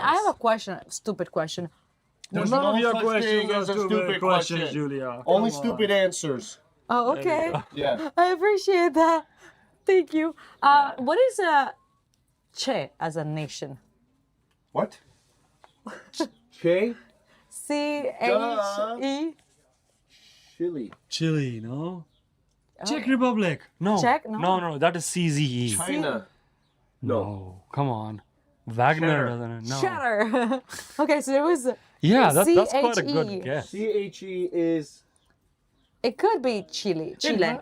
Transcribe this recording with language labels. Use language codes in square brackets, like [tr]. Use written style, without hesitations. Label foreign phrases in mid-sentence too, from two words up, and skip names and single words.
[en] I have a question, stupid question. There's None of no your such questions thing are as a stupid stupid questions, question. Julia. Only Come stupid answers. Oh, okay. Yeah. I appreciate that. Thank you. What is Che as a nation? What? Che? C-H-E? Chile. Chile, no? Czech Republic. No. Czech? No. No, that is CZE. China. No, come on. Wagner doesn't it? No. Shatter. Okay, so there was. Yeah, that's quite a C-H-E. good guess. C-H-E is... It could be Chile. Chile.